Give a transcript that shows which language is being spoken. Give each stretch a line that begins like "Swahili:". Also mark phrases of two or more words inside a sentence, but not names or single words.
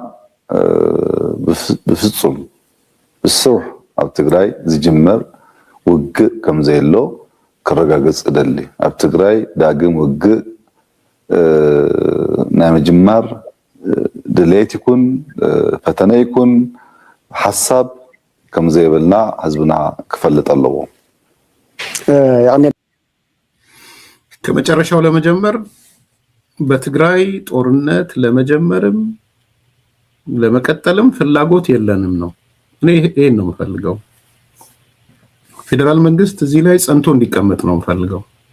Tigrinya: ብፍጹም ብስሩሕ ኣብ ትግራይ ዝጅመር ውግእ ከም ዘይሎ ክረጋገጽ ደሊ ኣብ ትግራይ ዳግም ውግእ ናይ ምጅማር ድሌት ይኩን ፈተነ ይኩን ሐሳብ ከም ዘይብልና ህዝብና ክፈልጥ ኣለዎ
Amharic: ከመጨረሻው ለመጀመር በትግራይ ጦርነት ለመጀመርም ለመቀጠልም ፍላጎት የለንም ነው እኔ ይሄን ነው የምፈልገው ፌደራል መንግስት እዚህ ላይ ጸንቶ እንዲቀመጥ ነው የምፈልገው